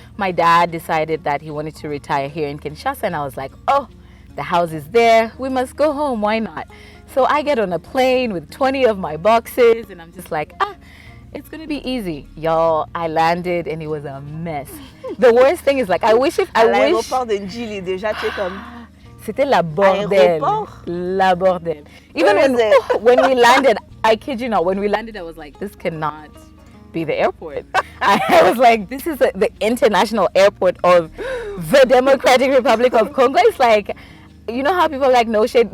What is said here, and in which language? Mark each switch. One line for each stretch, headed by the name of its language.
English: My dad decided that he wanted to retire here in Kinshasa. And I was like, oh, the house is there. We must go home. Why not? So I get on a plane with 20 of my boxes. And I'm just like, it's going to be easy. Y'all, I landed and it was a mess. The worst thing is like,
French: L'aéroport de Njili, déjà, tu es comme... C'était la bordel. La bordel.
English: Even when we landed, I kid you not, when we landed, I was like, this cannot be the airport. I was like, this is the international airport of the Democratic Republic of Congo. It's like, you know how people are like no shade?